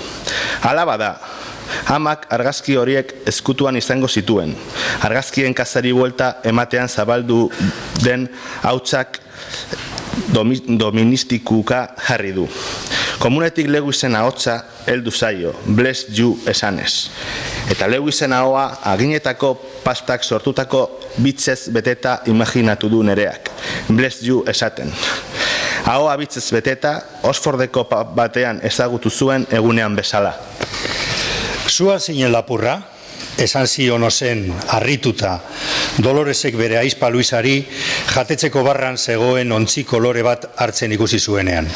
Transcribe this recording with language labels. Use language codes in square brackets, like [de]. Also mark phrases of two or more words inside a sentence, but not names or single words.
[eu] Hala bada, amak argazki horiek ezkutuan izango zituen. Argazkien kasari buelta ematean zabaldu den hautsak doministikuka jarri du. Komunetik Lewisen ahotsa heldu zaio, [en] bless you [eu] esanez. Eta Lewisen ahoa aginetako pastak sortutako bitzez beteta imaginatu du nereak, [en] bless you [eu] esaten. Ahoa bitzez beteta, Oxfordeko batean ezagutu zuen egunean bezala. Zua zinen lapurra, esan zion ozen harrituta, Doloresek bere aizpa Luisari jatetzeko barran zegoen ontzi kolore bat hartzen ikusi zuenean.